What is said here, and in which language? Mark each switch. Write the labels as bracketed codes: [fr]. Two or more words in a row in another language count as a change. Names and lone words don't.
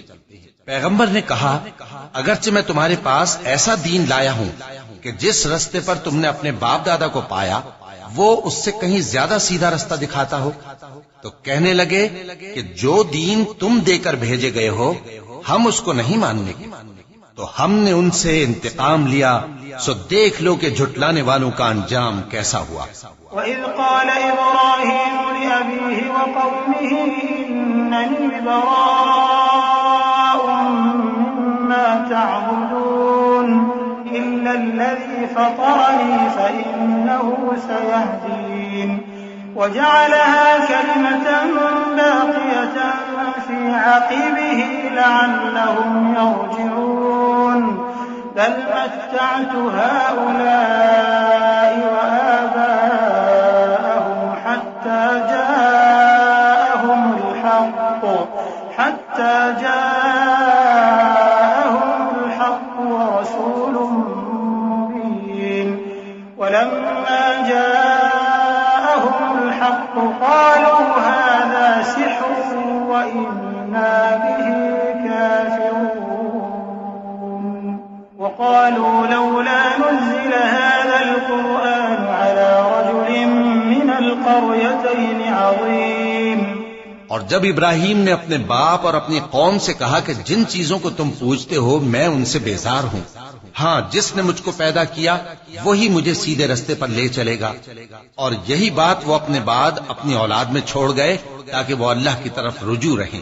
[hi] पैगंबर ने कहा अगरचे मैं तुम्हारे पास ऐसा दीन लाया हूं कि जिस रास्ते पर तुमने अपने बाप दादा को पाया वो उससे कहीं ज्यादा सीधा रास्ता दिखाता हो, तो कहने लगे कि जो दीन तुम देकर भेजे गए हो हम उसको नहीं मानने की। तो हमने उनसे इंतकाम लिया, सो देख लो कि झुटलाने वालों का अंजाम कैसा हुआ। [ar] وإذ قال إبراهيم لأبيه وقومه إنني براء مما تعبدون إلا الذي فطرني فإنه سيهدين وجعلها كلمة باقية في عقبه لعلهم يرجعون بل متعت هؤلاء وآباءهم حتى جاءهم الحق ورسول مبين ولما جاءهم الحق قالوا هذا سحر وإنا به كافرون وقالوا لولا نزل هذا القرآن على رجل من القريتين عظيم. [hi] और जब इब्राहीम ने अपने बाप और अपनी कौम से कहा कि जिन चीजों को तुम पूछते हो मैं उनसे बेजार हूं, हाँ जिसने मुझको पैदा किया वही मुझे सीधे रास्ते पर ले चलेगा। और यही बात वो अपने बाद अपनी औलाद में छोड़ गए ताकि वो अल्लाह की तरफ रुजू रहें।